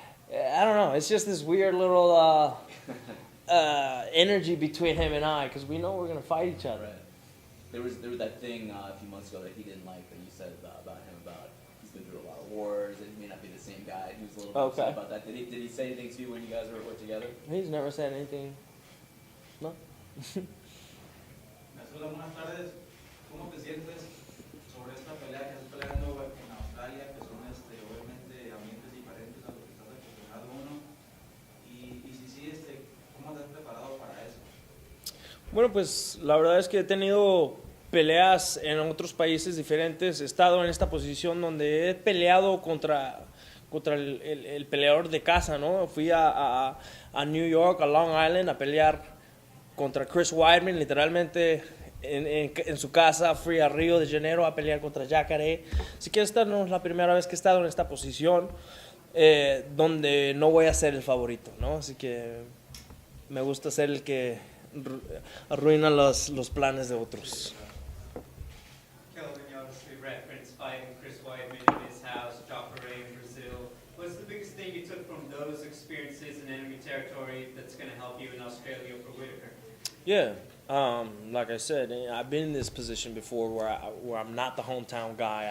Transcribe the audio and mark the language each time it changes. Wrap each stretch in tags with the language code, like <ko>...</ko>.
<en>We I don't know. It's just this weird little energy between him and I, because we know we're gonna fight each other. Right. There was that thing a few months ago that he didn't like that you said about him about he's been through a lot of wars and he may not be the same guy. He was a little bit upset about that. Did he say anything to you when you guys were together? He's never said anything. No.</en> <es>Buenas tardes. ¿Cómo te sientes sobre esta pelea que estás peleando en Australia, que son obviamente ambientes diferentes a lo que estás acostumbrado uno? Y si sí, ¿cómo te has preparado para eso? Bueno, pues la verdad es que he tenido peleas en otros países diferentes. He estado en esta posición donde he peleado contra el peleador de casa, ¿no? Fui a New York, a Long Island, a pelear contra Chris Weidman, literalmente en su casa. Fui a Río de Janeiro a pelear contra Jeandra. Así que esta no es la primera vez que he estado en esta posición donde no voy a ser el favorito, ¿no? Así que me gusta ser el que arruina los planes de otros.</es> <en>Kelvin, you obviously referenced fighting Chris Weidman in his house, Jeandra in Brazil. What's the biggest thing you took from those experiences in enemy territory that's going to help you in Australia for Whittaker? Yeah, like I said, I've been in this position before where I'm not the hometown guy.</en>